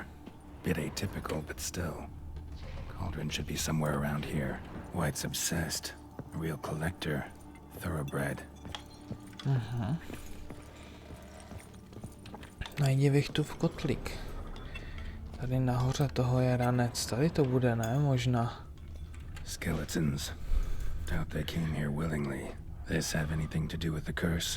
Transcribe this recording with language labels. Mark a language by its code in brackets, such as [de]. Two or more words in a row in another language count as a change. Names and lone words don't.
[en] Bit atypical, but still. Cauldron should be somewhere around here. White's obsessed. A real collector. Thoroughbred. [cs] Najdi Vichtův kotlík. Tady nahoře toho je ranec. Tady to bude, ne? Možná. [en] Skeletons. Doubt they came here willingly. This have anything to do with the curse?